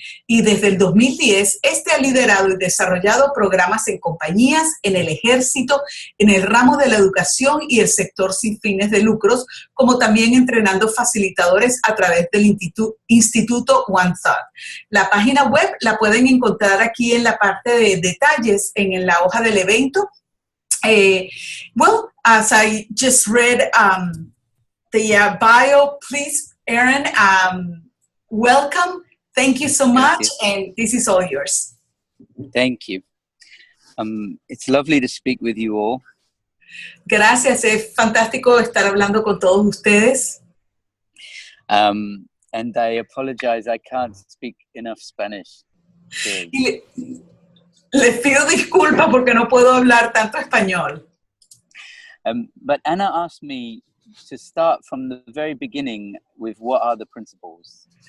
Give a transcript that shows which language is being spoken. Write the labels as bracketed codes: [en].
[es] Y desde el 2010, ha liderado y desarrollado programas en compañías, en el ejército, en el ramo de la educación y el sector sin fines de lucros, como también entrenando facilitadores a través del Instituto One Thought. La página web la pueden encontrar aquí en la parte de detalles, en la hoja del evento. [en] Well, as I just read the bio, please, Aaron, welcome. Thank you so much, and this is all yours. Thank you. It's lovely to speak with you all. [es] Gracias, es fantástico estar hablando con todos ustedes. [en] And I apologize, I can't speak enough Spanish. [es] Y les pido disculpas porque no puedo hablar tanto español. [en] But Anna asked me to start from the very beginning with what are the principles.